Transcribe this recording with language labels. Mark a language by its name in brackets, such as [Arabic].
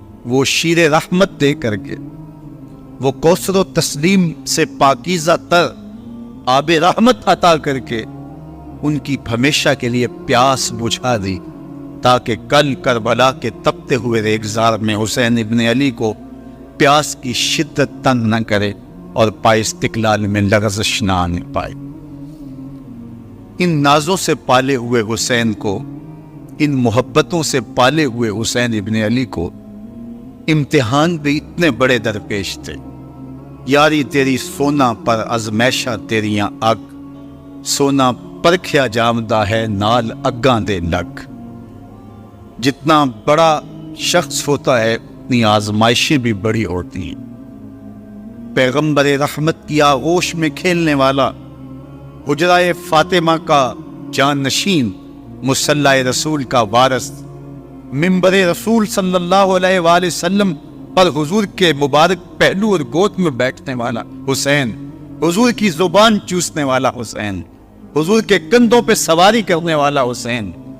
[Urdu] وہ شیر رحمت دے کر کے، وہ کوثر و تسلیم سے پاکیزہ تر آب رحمت عطا کر کے ان کی ہمیشہ کے لیے پیاس بجھا دی، تاکہ کل کربلا کے تپتے ہوئے ریگزار میں حسین ابن علی کو پیاس کی شدت تنگ نہ کرے اور پائے استقلال میں لغزش نہ آنے پائے. ان نازوں سے پالے ہوئے حسین کو، ان محبتوں سے پالے ہوئے حسین ابن علی کو امتحان بھی اتنے بڑے درپیش تھے. [Punjabi] یاری تیری سونا پر ازمیشہ تیریاں اگ، سونا پرکھیا جامدہ ہے نال اگاں دے لگ. [Urdu] جتنا بڑا شخص ہوتا ہے اتنی آزمائشیں بھی بڑی ہوتی ہیں. پیغمبر رحمت کی آغوش میں کھیلنے والا، حجرہ فاطمہ کا جان نشین، مصلی رسول کا وارث، منبر رسول صلی اللہ علیہ وآلہ وسلم پر حضور کے مبارک پہلو اور گود میں بیٹھنے والا حسین، حضور کی زبان چوسنے والا حسین، حضور کے کندھوں پہ سواری کرنے والا حسین،